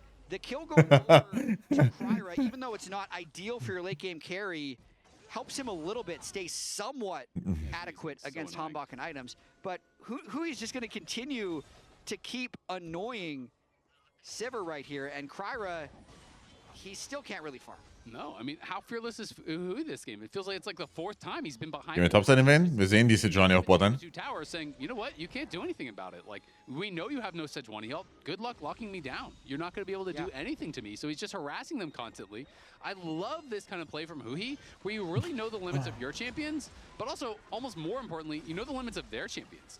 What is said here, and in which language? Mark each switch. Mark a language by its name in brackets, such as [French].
[English] The kill going over to Cryra, even though it's not ideal for your late game carry, helps him a little bit stay somewhat adequate against Hanbok and items. But Hui's just going to continue to keep annoying Sivir right here, and Cryra, he still can't really farm. No, I mean, how fearless is Hui this game? It feels like it's like the 4th time he's been behind. [German] Gehen wir Topside erwähnen? Wir sehen die Sejuani auf Bottom. [English] Two towers saying, you know what, you can't do anything about it. Like, we know you have no Sejuani help. Good luck locking me down. You're not going to be able to do anything to me. So he's just harassing them constantly. I love this kind of play from Hui, where you really know the limits of your champions, but also, almost more importantly, you know the limits of their champions.